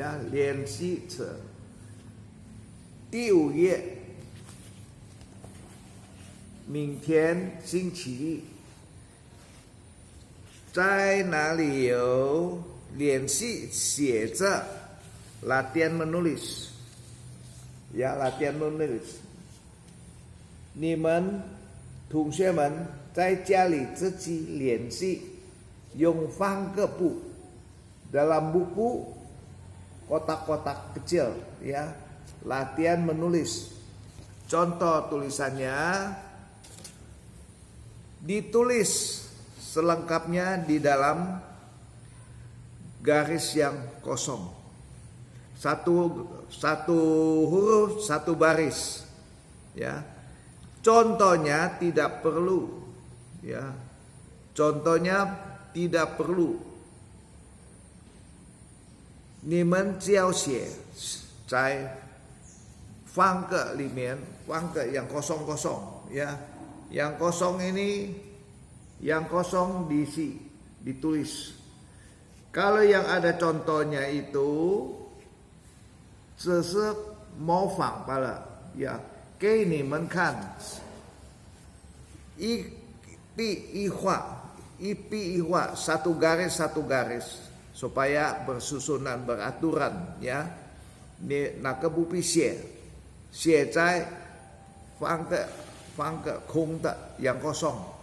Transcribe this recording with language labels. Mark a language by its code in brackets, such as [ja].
[zh] 练习册第5页，明天星期一，在哪里有练习写着 [id] latihan menulis ya, latihan menulis。 [zh] 你们同学们在家里自己练习，用方格布 [id] dalam buku kotak-kotak kecil ya, latihan menulis. Contoh tulisannya ditulis selengkapnya di dalam garis yang kosong. Satu huruf, satu baris ya. Contohnya tidak perlu ya. Contohnya tidak perlu. [zh] 你们只要写在方格里面，方格 [id] yang kosong ya. Yang kosong ini, yang kosong diisi, ditulis. Kalau yang ada contohnya itu [zh] 只是模仿罢了呀，给你们看一笔一画， [id] satu garis supaya bersusunan, beraturan ya. [zh] 那个不必写在方格空的 [id] yang kosong.